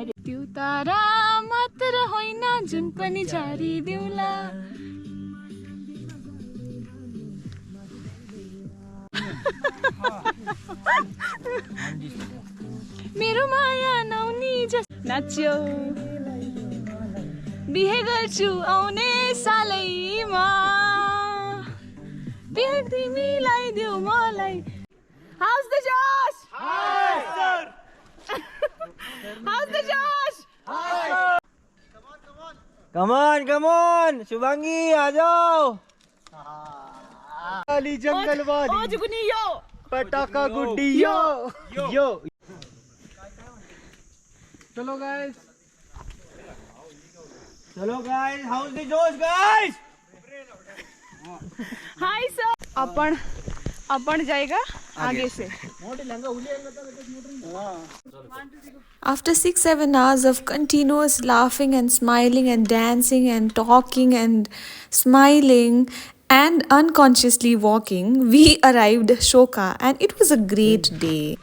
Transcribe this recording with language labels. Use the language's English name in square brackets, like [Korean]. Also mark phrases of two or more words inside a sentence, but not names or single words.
[Nepali] त्यो तारा मात्र होइन जुन पनि झारी दिउला मेरो माया नौनी जस नाच्यो बिहे गर्छु आउने सालैमा बिहे तिमीलाई देऊ मलाई [English] How's the Josh? Hi, sir. How's the Josh? Come on, Shubhangi, [Hindi] आ जाओ। वाली जंगल वाली। ओ जुगनी यो। पटाखा गुड्डी यो। यो। चलो गाइस [English] how's the Josh, guys? Hi sir. अपन जाएगा आगे से। After 6-7 hours of continuous laughing and smiling and dancing and talking and smiling and unconsciously walking, we arrived Shoka and it was a great day.